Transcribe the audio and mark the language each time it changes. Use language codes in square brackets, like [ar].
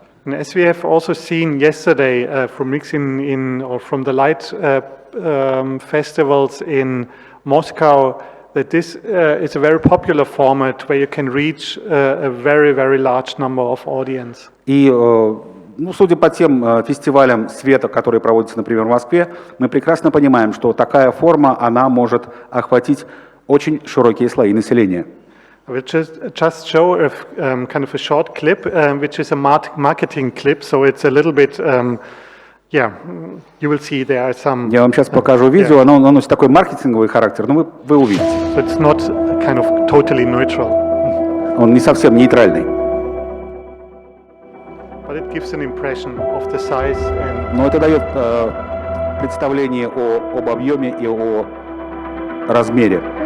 [en] And as we have also seen yesterday from from the light festivals in Moscow, that this is a very popular format where you can reach a very, very large number of audience. [ru] И судя по тем фестивалям света, которые проводятся, например, в Москве, мы прекрасно понимаем, что такая форма, она может охватить очень широкие слои населения. [en] I will just show kind of a short clip, which is a marketing clip, so it's a little bit, yeah, you will see there are some. [ru] Я вам сейчас покажу видео, оно носит такой маркетинговый характер, но вы увидите. [en] So it's not kind of totally neutral. [ru] Он не совсем нейтральный. [en] But it gives an impression of the size and. [ru] Но это дает представление об объеме и о размере.